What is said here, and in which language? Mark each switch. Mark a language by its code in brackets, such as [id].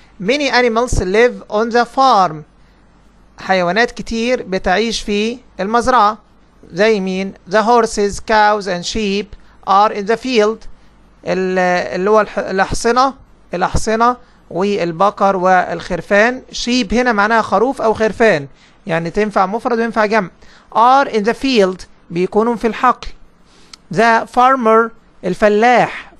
[en] many animals live on the farm. [ar] حيوانات كتير بتعيش في المزرعة. زي مين؟ [en] the horses, cows and sheep are in the field. [ar] اللي هو الأحصنة والبقر والخرفان. sheep هنا معناها خروف أو خرفان، يعني تنفع مفرد وينفع جمع. [en] are in the field [ar] بيكونوا في الحقل. [en] the farmer [ar] الفلاح.